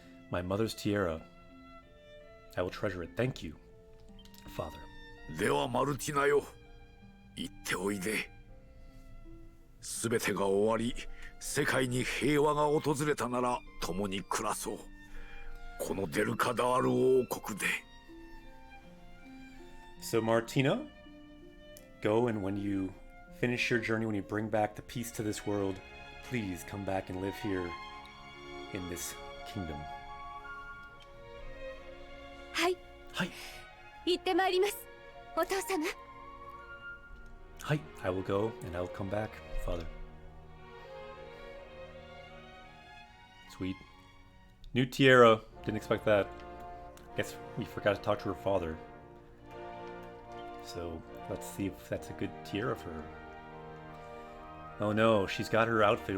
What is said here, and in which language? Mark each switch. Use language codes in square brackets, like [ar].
[en] My mother's tiara. I will treasure it. Thank you, Father. [ja] ではマルティナよ、行っておいで。すべてが終わり、世界に平和が訪れたなら共に暮らそう。このデルカダール王国で。 [en] So Martina, go, and when you finish your journey, when you bring back the peace to this world, please come back and live here in this kingdom. [ja] はい。はい。行ってまいります、お父様。はい。 [en] I will go and I will come back, Father. Sweet. New tiara. Didn't expect that. Guess we forgot to talk to her father. So let's see if that's a good tiara for her. Oh no, she's got her outfit.